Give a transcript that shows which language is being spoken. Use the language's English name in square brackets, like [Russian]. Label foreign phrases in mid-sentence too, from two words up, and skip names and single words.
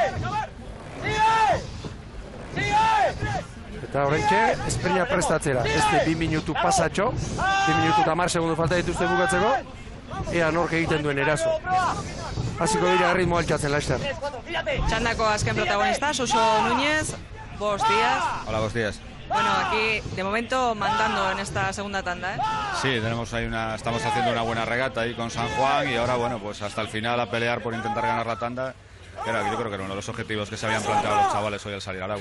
[Basque] Eta horrentxe, esprina prestatzera. 2 minutu pasatxo, 2 minutu eta 10 segundu falta dituzte bukatzeko, ea nork egiten duen eraso. Hasiko dira ritmo altxatzen laster. Txandako azken protagonista, [Spanish] Suso Núñez, buenos días. Hola, buenos días. Bueno, aquí de momento mandando en esta segunda tanda, ¿eh? Sí, estamos haciendo una buena regata ahí con San Juan y ahora, bueno, pues hasta el final a pelear por intentar ganar la tanda. Yo creo que era uno de los objetivos que se habían planteado los chavales hoy al salir al agua.